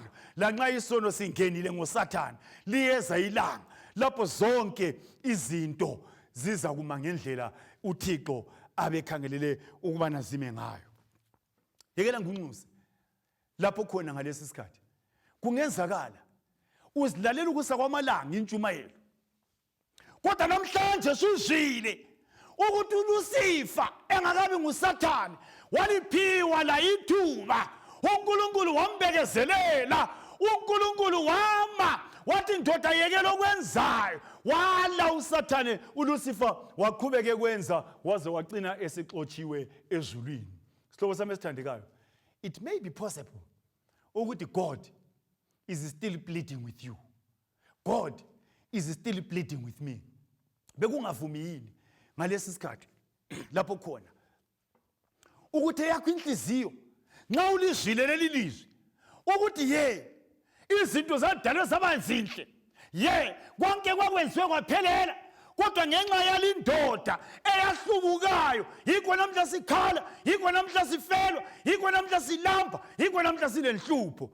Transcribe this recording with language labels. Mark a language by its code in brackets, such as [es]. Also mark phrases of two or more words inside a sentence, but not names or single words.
[nd] Lanxa isono singenile ngoSathane liyeza ilanga lapho zonke izinto ziza kuma ngendlela uThixo abekhangelele ukubana zime ngayo. Yekela ngunxuze lapho khona ngalesi sikhathi kungenzakala uzilalela ukusa kwamalanga intshumayelo, kodwa namhlanje suzwile ukuthi uLucifer engakabi nguSathane waliphiwa la ithuba. uNkulunkulu wambekezelela, uNkulunkulu wama wathi ndoda yekela okwenzayo, wala uSathane uLucifer waqhubeka ekwenza waze wagcina esixotshiwe ezulwini. Sihlobo sami esithandekayo, [en] it may be possible ukuthi God is still pleading with you. God is still pleading with me. [nd] Bekungavumi yini ngalesi sikhathi lapho khona ukuthi yakho inhliziyo nxa ulizwile leli lizwi ukuthi izinto zadalwe zaba nzinhle, konke kwakwenziwe kwaphelela, kodwa ngenxa yalindoda eyahlubukayo, yikho namhla sikhala, yikho namhla sifelwa, yikho namhla silamba, yikho namhla silenhlupho.